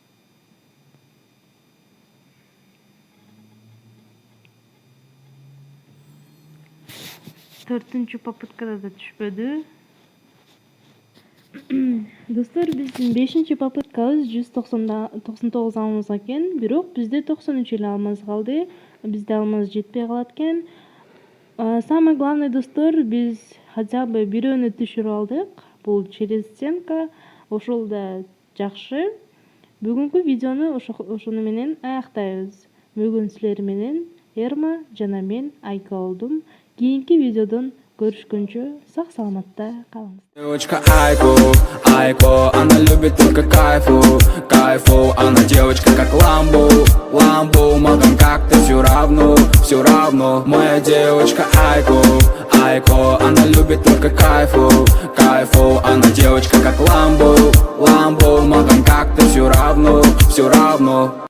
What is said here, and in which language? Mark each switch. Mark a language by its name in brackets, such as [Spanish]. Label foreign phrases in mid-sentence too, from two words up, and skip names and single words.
[Kyrgyz] Төртүнчү попыткада да түшпөдү. Достор, биздин 5-чи попыткабыз 199 алмаз экен, бирок бизде 93 эле алмаз калды. Бизде алмаз жетпей калат экен. [Russian] Самый главный [Kyrgyz] достор, биз [Russian] хотя бы [Kyrgyz] бирөөнү түшүрүп алдык. Бул [Russian] через стенка, [Kyrgyz] ошол да жакшы. Бүгүнкү видеону ошону менен аяктайбыз. Бүгүн силер менен Эрма жана мен Айка болдум. Кийинки видеодон көрүшкөнчө сак саламатта калыңыз. [Russian] Девочка Айко, она любит только кайфу, она девочка как ламбу, магам как-то все равно, моя девочка Айко, она любит только кайфу, она девочка как ламбу, магам как-то все равно.